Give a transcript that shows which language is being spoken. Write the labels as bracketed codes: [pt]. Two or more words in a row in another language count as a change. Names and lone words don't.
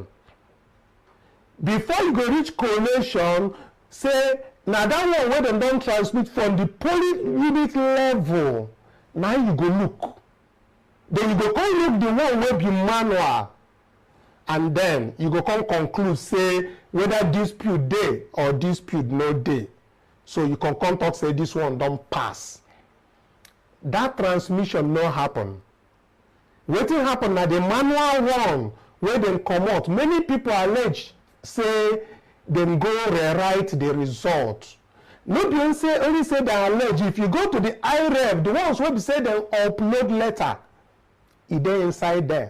[pcm] Before you go reach collation, say now that one where they don't transmit from the polling unit level, now you go look. Then you go come look the one where be manual. And then you go come conclude, say, whether dispute day or dispute no day. So you can come talk, say, this one don't pass. that transmission no happen. Wetin happen na the manual one where dem comot. Many people allege say dem go rewrite the result. No be only say they allege. If you go to the IREF, the ones wey be say dem upload letter, e dey inside there.